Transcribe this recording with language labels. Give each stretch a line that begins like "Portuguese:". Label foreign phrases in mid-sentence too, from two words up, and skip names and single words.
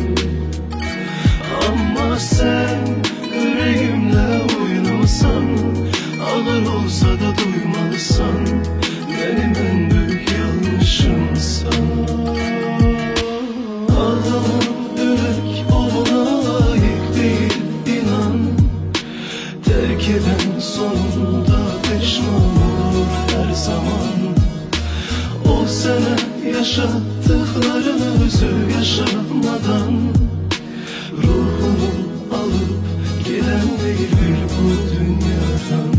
Azerbaijani: Amma sən ürəyimlə oynamasan, ağır olsa da duymalısan, mənim ən böyük yanlışımsan. Ağlanan ürək ona layiq deyil, inan.
Turkish: Terk eden sonunda pişman olur her zaman. O sana yaşattıklarını özü yaşamadan, ruhunu alıp gelen değil bu dünyadan.